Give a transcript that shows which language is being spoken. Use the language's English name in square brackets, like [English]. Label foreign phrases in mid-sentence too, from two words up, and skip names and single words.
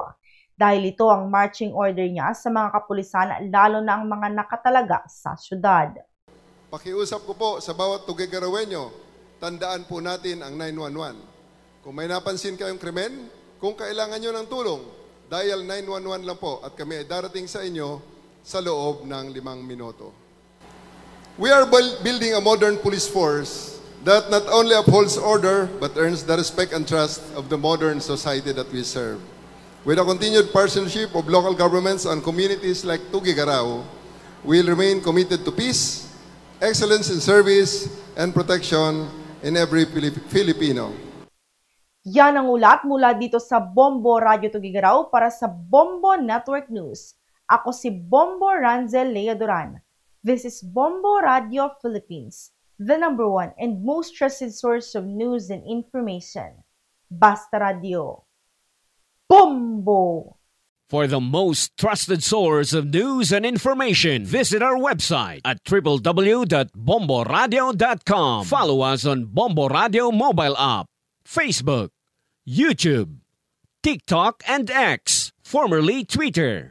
[Filipino] Dahil ito ang [English] marching order [Filipino] niya sa mga kapulisan, lalo na ang mga nakatalaga sa syudad. Pakiusap ko po sa bawat Tuguegarawenyo, tandaan po natin ang 911. Kung may napansin kayong krimen, kung kailangan nyo ng tulong, dial 911 lang po at kami ay darating sa inyo sa loob ng 5 minuto. [English] We are building a modern police force that not only upholds order but earns the respect and trust of the modern society that we serve. With a continued partnership of local governments and communities like Tuguegarao, we will remain committed to peace, excellence in service, and protection in every Filipino. [Filipino] Yan ang ulat mula dito sa Bombo Radio Tuguegarao para sa Bombo Network News. Ako si Bombo Ranzel Leodoran. [English] This is Bombo Radio Philippines, the #1 and most trusted source of news and information. [Filipino] Basta Radio. Bombo! [English] For the most trusted source of news and information, visit our website at www.bomboradio.com. Follow us on Bombo Radio mobile app, Facebook, YouTube, TikTok, and X, formerly Twitter.